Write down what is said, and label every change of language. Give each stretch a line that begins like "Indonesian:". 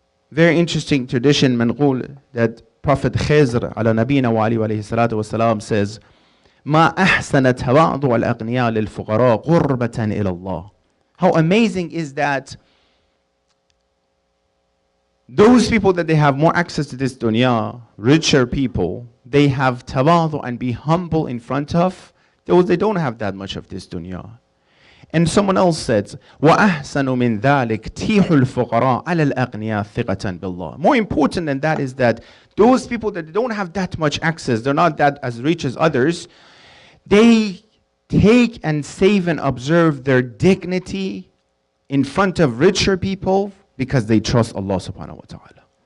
English: Very interesting tradition, manqul, that Prophet Khizr ala nabina wa alayhi salatu wasalam says,
Arabic: ما أحسن تواضع الأغنياء للفقراء قربة إلى الله.
English: How amazing is that those people that they have more access to this dunya, richer people, they have tawadu and be humble in front of those they don't have that much of this dunya. And someone else said,
Arabic: وَأَحْسَنُ مِنْ ذَلِكَ تِيحُ الْفُقَرَاءَ عَلَى الْأَغْنِيَاءِ ثِقَةً بِاللَّهِ.
English: More important than that is that those people that don't have that much access, they're not that as rich as others, they take and save and observe their dignity in front of richer people because they trust Allah subhanahu wa ta'ala.